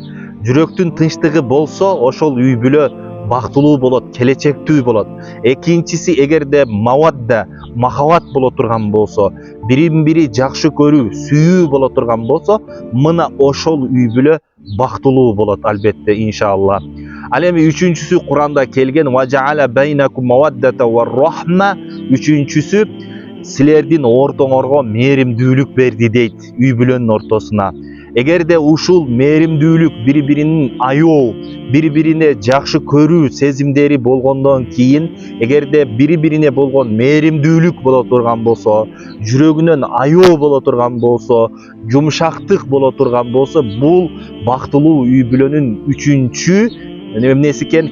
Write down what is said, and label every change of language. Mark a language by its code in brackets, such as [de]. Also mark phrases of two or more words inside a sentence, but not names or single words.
[ky] Жүрөктүн тынчтыгы болсо, ошол үй бүлө бактылуу болот, келечектүү болот. Экинчиси, эгерде мавадда, махабат боло турган болсо, бирин бири жакшы көрүү, сүйүү боло турган болсо, мына ошол үй бүлө бактылуу болот, албетте, иншалла. Ал эми үчүнчүсү Куранда келген: [ar] "وجعل بينكم مودة ورحمة", [ky] үчүнчүсү силердин ортоңорго мээримдүүлүк берди дейт, үй бүлөнүн ортосуна. Эгерде ушул мээримдүүлүк, бири-биринин аёу, бири-бирине жакшы көрүү сезимдери болгондон кийин, эгерде бири-бирине болгон мээримдүүлүк боло турган болсо, жүрөгүнөн аёу боло турган болсо, жумшактык боло турган болсо, бул бактылуу үй бүлөнүн үчүнчү эмнеси экен?